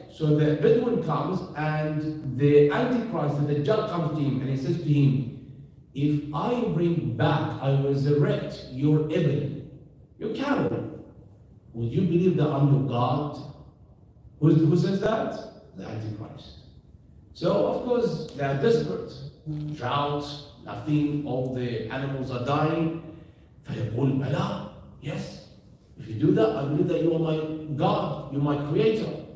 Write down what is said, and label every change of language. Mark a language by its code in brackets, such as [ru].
[en] So the Bedouin comes and the Antichrist, the Dajjal comes to him and he says to him, if I bring back, I resurrect your ibn, your cattle, would you believe that I'm your God? Who says that? The Antichrist. So of course they are desperate. Drought, nothing, all the animals are dying. [ar] فيقول بلى, [en] yes. If you do that, I believe that you are my God, you are my creator.